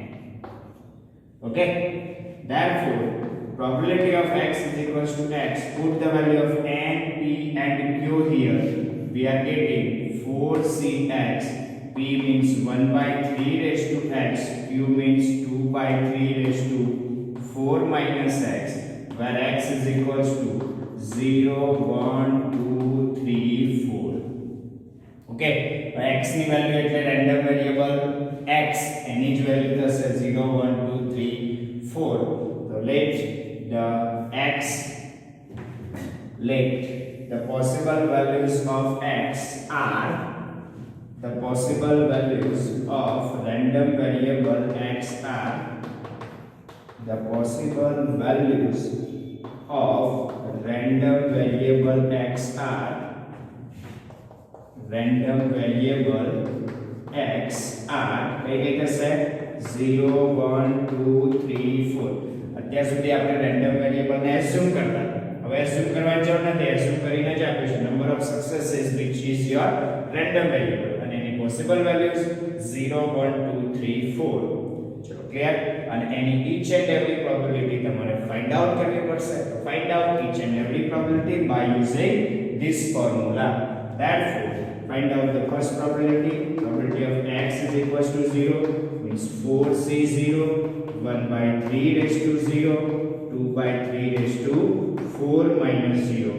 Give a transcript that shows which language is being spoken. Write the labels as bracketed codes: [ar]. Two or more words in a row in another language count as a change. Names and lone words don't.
[en] Okay, therefore probability of x is equals to x, put the value of n, p and q here, we are getting 4cx, p means 1/3 raised to x, q means 2/3 raised to 4 minus x, where x is equals to 0, 1, 2, 3, 4. [gu] Okay, x ની વેલ્યુ એટલે [en] random variable [gu] x, એની જ વેલ્યુ થશે 0, 1, 2, 3, 4. [en] So let the possible values of x are the possible values of random variable x are the possible values of random variable x are random variable x are [gu] કઈ કઈ થશે [en] 0, 1, 2, 3, 4. [gu] અત્યાર સુધી આપણે [en] random variable [gu] ને એઝ્યુમ કરતા, હવે એઝ્યુમ કરવાની જરૂર નથી, એઝ્યુમ કરીને જ આપ્યું છે [en] number of successes which is your random variable [gu] અને એની [en] possible values [gu] 0, 1, 2, 3, 4. ચલો ક્લિયર? અને એની [en] each and every probability [gu] તમારે [en] find out [gu] કરવી પડશે. [en] તો find out each and every probability by using this formula. Therefore, find out the first probability. Probability of x is equals to 0 means 4c0, 1 by 3 raised to 0, 2 by 3 raised to 4 minus 0.